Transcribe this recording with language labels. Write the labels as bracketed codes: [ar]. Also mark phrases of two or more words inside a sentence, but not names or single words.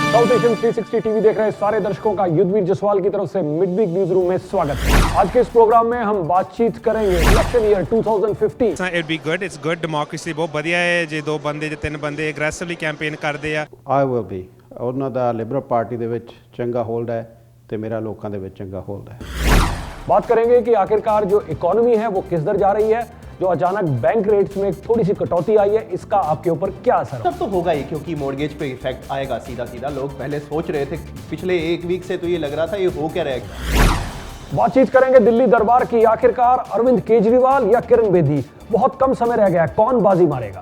[hi] साउथ 360 टीवी देख रहे सारे दर्शकों का युद्धवीर जसवाल की तरफ से मिड वीक न्यूज रूम में स्वागत है। आज के इस प्रोग्राम में हम बातचीत करेंगे [en] election year [hi] 2015। [en] It'd be good. It's good democracy [pa] ਬਹੁਤ ਵਧੀਆ ਹੈ ਜੇ ਦੋ ਬੰਦੇ ਜਾਂ ਤਿੰਨ ਬੰਦੇ [en] aggressively campaign [pa] ਕਰਦੇ ਆ। [en] I will be [pa] ਉਹਨਾਂ ਦਾ ਲਿਬਰਲ ਪਾਰਟੀ ਦੇ ਵਿੱਚ ਚੰਗਾ ਹੋਲਡ ਹੈ ਤੇ ਮੇਰਾ ਲੋਕਾਂ ਦੇ ਵਿੱਚ ਚੰਗਾ ਹੋਲਡ ਹੈ। [hi] बात करेंगे कि आखिरकार जो इकोनॉमी है वो किस दर जा रही है, जो अचानक [en] bank rates [hi] में थोड़ी सी कटौती आई है, इसका आपके ऊपर क्या असर तब तो होगा ही, क्योंकि मॉर्गेज पे इफेक्ट आएगा सीधा सीधा। लोग पहले सोच रहे थे, पिछले एक वीक से तो ये लग रहा था ये हो क्या रहेगा। बातचीत करेंगे दिल्ली दरबार की, आखिरकार अरविंद केजरीवाल या किरण बेदी, बहुत कम समय रह गया, कौन बाजी मारेगा।